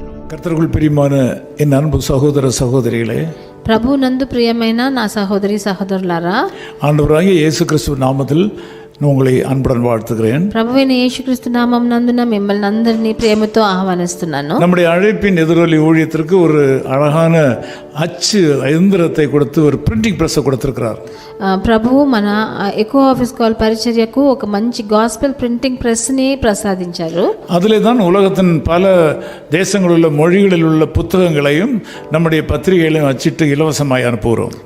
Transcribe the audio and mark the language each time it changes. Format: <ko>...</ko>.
<ta>கர்த்தருக்குள் பிரியமான என் அன்பு சகோதர சகோதரிகளே,</ta> <te>ప్రభు నందు ప్రియమైన నా సహోదరి సహోదరులారా,</te> <ta>ஆண்டவராகிய இயேசு கிறிஸ்துவ நாமத்தில் உங்களை அன்புடன் வாழ்த்துகிறேன்.</ta> <te>ప్రభువైన యేసుక్రీస్తు నామం నందున మిమ్మల్ని అందరినీ ప్రేమతో ఆహ్వానిస్తున్నాను.</te> <ta>நம்முடைய அழைப்பின் எதிரொலி ஊழியத்திற்கு ஒரு அழகான அச்சு எந்திரத்தை கொடுத்து ஒரு பிரிண்டிங் பிரஸ்ஸை கொடுத்திருக்கிறார்.</ta> <te>ప్రభువు మన ఎకో ఆఫీస్ కాల్ పరిచర్యకు ఒక మంచి గాస్పెల్ ప్రింటింగ్ ప్రెస్ ని ప్రసాదించారు.</te> <ta>அதிலே தான் உலகத்தின் பல தேசங்களில் உள்ள மொழிகளில் உள்ள புத்தகங்களையும் நம்முடைய பத்திரிகைகளையும் அச்சிட்டு இலவசமாய் அனுப்புகிறோம்.</ta>